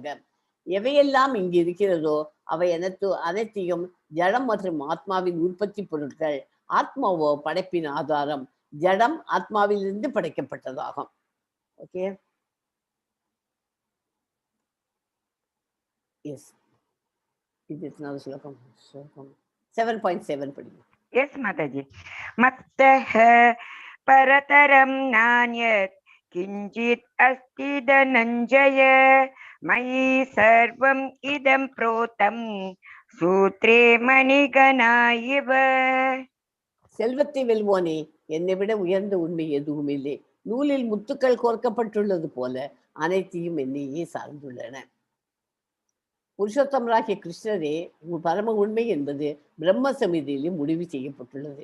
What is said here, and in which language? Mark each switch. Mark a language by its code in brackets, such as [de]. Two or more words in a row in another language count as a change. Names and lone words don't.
[ta] எவையெல்லாம் இங்கு இருக்கிறதோ அவை அனைத்தையும் ஜடம் மற்றும் ஆத்மாவின் உற்பத்தி பொருட்கள். ஆத்மாவோ படைப்பின் ஆதாரம். ஜடம் ஆத்மாவிலிருந்து படைக்கப்பட்டதாகும். [en] okay, yes, [ta] இது எத்தனாவது ஸ்லோகம்? 7.7 படிக்கும். [en] Yes, Mataji. [sa] मत्तः परतरं नान्यत् किञ्चित् अस्ति धनञ्जय मयि सर्वम् इदं प्रोतं सूत्रे मणिगणा इव. [ta] செல்வத்தை வெல்வோனே, என்னை விட உயர்ந்த உண்மை எதுவும் இல்லை. நூலில் முத்துக்கள் கோர்க்கப்பட்டுள்ளது போல அனைத்தையும் என்னையே சார்ந்துள்ளன. புருஷோத்தமராகிய கிருஷ்ணரே பரம உண்மை என்பது பிரம்ம சமிதியிலும் முடிவு செய்யப்பட்டுள்ளது.